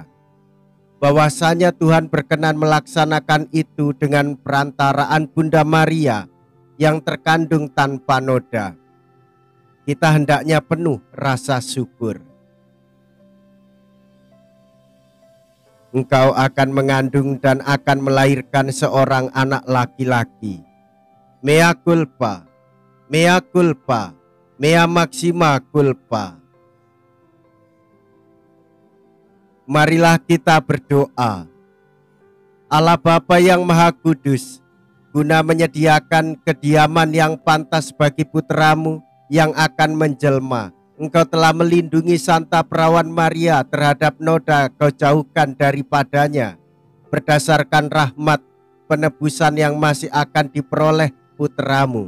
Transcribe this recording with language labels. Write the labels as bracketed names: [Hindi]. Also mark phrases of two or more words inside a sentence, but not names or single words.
[Indonesian] Bahwasanya Tuhan berkenan melaksanakan itu dengan perantaraan Bunda Maria yang terkandung tanpa noda. Kita hendaknya penuh rasa syukur. Engkau akan mengandung dan akan melahirkan seorang anak laki-laki. [Latin] Mea culpa, mea culpa, mea maxima culpa. [Indonesian] Marilah kita berdoa. Allah Bapa yang Maha Kudus, guna menyediakan kediaman yang pantas bagi putramu yang akan menjelma, Engkau telah melindungi Santa Perawan Maria terhadap noda Kau jauhkan daripadanya, berdasarkan rahmat penebusan yang masih akan diperoleh putramu.